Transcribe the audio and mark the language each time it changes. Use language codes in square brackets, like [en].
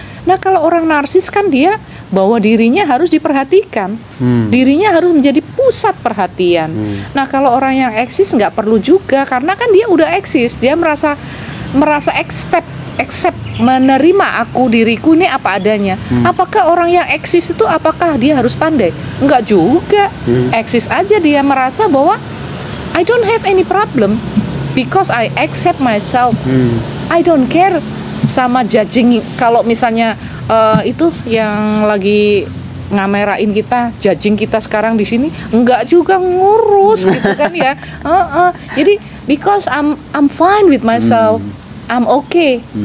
[id] Nah, kalau orang narsis kan dia bahwa dirinya harus diperhatikan, dirinya harus menjadi pusat perhatian. Nah, kalau orang yang eksis nggak perlu juga, karena kan dia udah eksis, dia merasa accept, menerima diriku ini apa adanya. Apakah orang yang eksis itu apakah dia harus pandai? Enggak juga. Eksis aja dia merasa bahwa [en] I don't have any problem because I accept myself. I don't care [id] sama [en] judging. [id] Kalau misalnya itu yang lagi ngamerain kita, judging kita sekarang di sini, enggak juga ngurus gitu kan ya. Jadi [en] because I'm fine with myself, I'm okay.